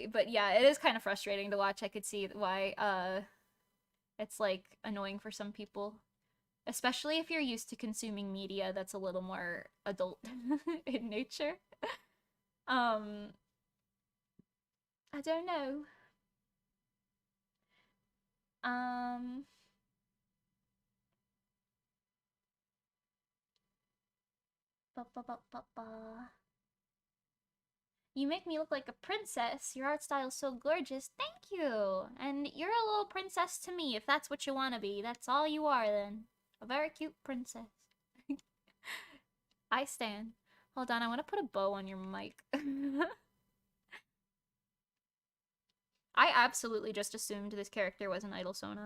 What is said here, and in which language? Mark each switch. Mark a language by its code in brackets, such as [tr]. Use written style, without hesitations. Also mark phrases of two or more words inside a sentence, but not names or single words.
[en] But yeah, it is kind of frustrating to watch. I could see why, it's, like, annoying for some people. Especially if you're used to consuming media that's a little more adult in nature. Um, I don't know. Um, ba ba ba ba ba. You make me look like a princess. Your art style is so gorgeous. Thank you. And you're a little princess to me, if that's what you want to be. That's all you are, then. A very cute princess. I stand. Hold on, I want to put a bow on your mic. I absolutely just assumed this character was an idol Sona.